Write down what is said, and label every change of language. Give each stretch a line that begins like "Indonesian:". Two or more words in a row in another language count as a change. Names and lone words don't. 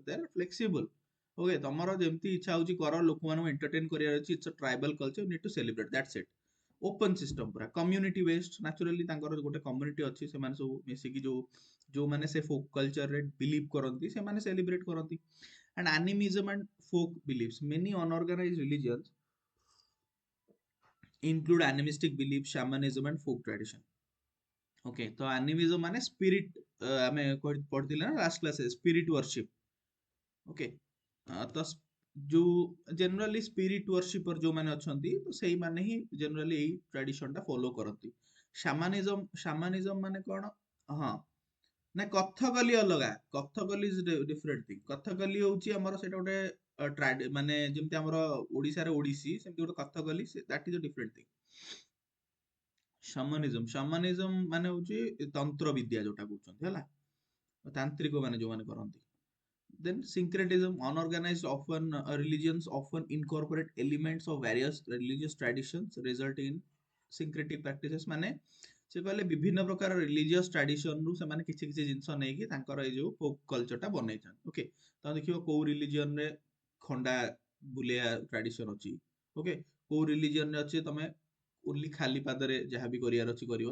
English: they are flexible.
Odia: ଓକେ, ତମର ଯେମିତି ଇଚ୍ଛା ହଉଛି କର, ଲୋକମାନଙ୍କୁ ଏଣ୍ଟରଟେନ କରିବାର ଅଛି,
English: it's a tribal culture, you need to celebrate, that's it. open system
Odia: ପୁରା
English: community based, naturally
Odia: ତାଙ୍କର ଗୋଟେ କମ୍ୟୁନିଟି ଅଛି, ସେମାନେ ସବୁ ମିଶିକି ଯୋଉମାନେ ସେ
English: folk cultureରେ
Odia: ବିଲିଭ୍ କରନ୍ତି ସେମାନେ ସେଲିବ୍ରେଟ କରନ୍ତି।
English: And animism and folk beliefs, many unorganized religions include animistic beliefs, shamanism and folk tradition.
Odia: ओके, तो animism माने spirit, ଆମେ ପଢିଥିଲେ ନା ଲାଷ୍ଟ କ୍ଲାସରେ
English: spirit worship।
Odia: ओके, ତ ଯୋଉ ଜେନେରାଲି
English: spirit worshipper
Odia: ଯୋଉମାନେ ଅଛନ୍ତି ତ ସେଇମାନେ ହିଁ ଜେନେରାଲି ଏଇ ଟ୍ରାଡିସନ ଟା ଫଲୋ କରନ୍ତି। ସାମାନିଜମ ମାନେ କଣ? ହଁ, ନା କଥକଲି ଅଲଗା,
English: Kathakali is different thing.
Odia: କଥକଲି ହଉଛି ଆମର ସେଇଟା ଗୋଟେ ମାନେ ଯେମିତି ଆମର ଓଡିଶାରେ ଓଡିଶୀ, ସେମିତି ଗୋଟେ କଥକଲି,
English: that is different thing.
Odia: ସମାନିଜମ ମାନେ ହଉଛି ତନ୍ତ୍ର ବିଦ୍ୟା ଯୋଉଟା କହୁଛନ୍ତି ହେଲା, ତାନ୍ତ୍ରିକ ମାନେ ଯୋଉମାନେ କରନ୍ତି।
English: Then syncretism, unorganized often religions often incorporate elements of various religious traditions resulting in syncretic practices।
Odia: ମାନେ ସେ କହିଲେ ବିଭିନ୍ନ ପ୍ରକାର
English: religious tradition
Odia: ରୁ ସେମାନେ କିଛି କିଛି ଜିନିଷ ନେଇକି ତାଙ୍କର ଏଇ ଯୋଉ
English: folk culture
Odia: ଟା ବନେଇଥାନ୍ତି। ଓକେ, ତମେ ଦେଖିବ କୋଉ ରିଲିଜିୟନ ରେ ଖଣ୍ଡା ବୁଲେଇବା ଟ୍ରାଡିସନ ଅଛି, ଓକେ, କୋଉ ରିଲିଜିୟନ ରେ ଅଛି ତମେ ଓନ୍ଲି ଖାଲି ପାଦରେ ଯାହା ବି କରିବାର ଅଛି କରିବ।